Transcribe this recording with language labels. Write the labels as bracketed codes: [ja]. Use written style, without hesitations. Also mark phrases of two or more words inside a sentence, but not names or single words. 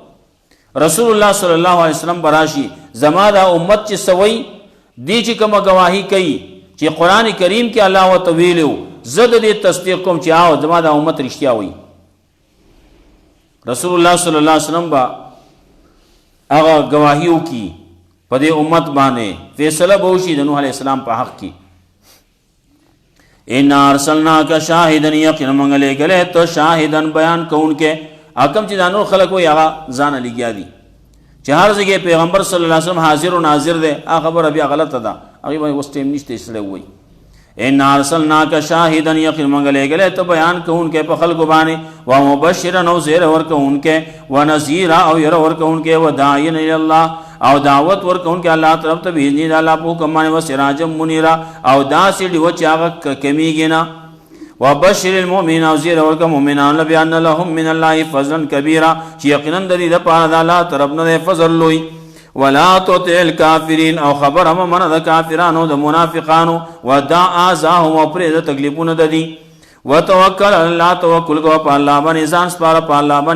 [ps] رسول الله [ar] صلی الله علیه وسلم [ps] براشي زما دا امت چې سوي دی چې کومه گواهی کوي چې قرآن کریم کې الله ورته ویلو زه د دې تصدیق کوم چې آو زما دا امت رښتیا وایي. رسول الله [ar] صلی الله علیه وسلم [ps] به هغه گواهی وکړي په دې امت باندې، فیصله به وشي د نوح علیه السلام په حق کې. [ar] انا ارسلناک شاهدا، [ps] یقینا موږ لېږلی ته شاهدا بیان کوونکی. حکم چې دا نور خلک وایي هغه ځانه لګیا دي چې هر ځای کې پیغمبر [ar] صلی الله علیه وسلم [ps] حاضر و ناظر دی، هغه خبره بیا غلطه ده، هغې باندې اوس ټیم نشته سړی ووایي. [ar] انا ارسلناک شاهدا، [ps] یقینا موږ لېږلی ته بیان کوونکی په خلکو باندې، ومبشرا او زیره ورکوونکی، ونذیرا او یره ورکوونکی، [ar] وداعیا الی الله [ps] او دعوت ورکوونکی الله طرف ته باذن د الله په حکم باندې، [ar] وسراجا منیرا [ps] او داسې ډیوه چې هغه کمیږي نه. [ar] وبشر المؤمنین [ps] او زیره ورکه مؤمنان [ar] بان لهم من الله فضلا کبیرا، [ps] چې یقینا د دې دپاره د الله طرف نه فضل لوی. [ar] ولا تطع الکافرین [ps] او خبر هم منه د کافرانو د منافقانو، [ar] ودع اذاهم [ps] او پرېږده تکلیفونه د دي. [ar] وتوکل علی الله، [ps] توکل کوه په الله باندې، ځان سپاره په الله باندې.